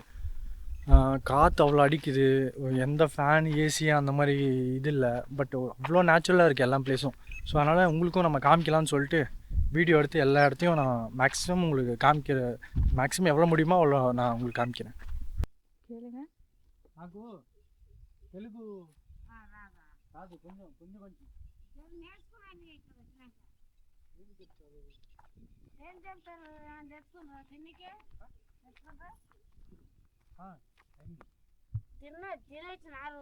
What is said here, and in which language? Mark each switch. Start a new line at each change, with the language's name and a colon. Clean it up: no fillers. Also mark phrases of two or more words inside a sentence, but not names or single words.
Tamil: காற்று அவ்வளோ அடிக்குது, எந்த ஃபேன் ஏசி அந்த மாதிரி இது இல்லை, பட் அவ்வளோ நேச்சுரலாக இருக்குது எல்லா பிளேஸும். ஸோ அதனால் உங்களுக்கும் நம்ம காமிக்கலாம்னு சொல்லிட்டு வீடியோ எடுத்து எல்லா இடத்தையும் நான் மேக்ஸிமம் உங்களுக்கு மேக்ஸிமம் எவ்வளோ முடியுமோ அவ்வளோ நான் உங்களுக்கு காமிக்கிறேன். கேளுங்க.
Telugu: నాకు తెలుగు రాదు, కొంచెం కొంచెం కొంచెం ఏం చెప్తారు తెచ్చుకుంటారు తిన్నికే తినొచ్చినారు.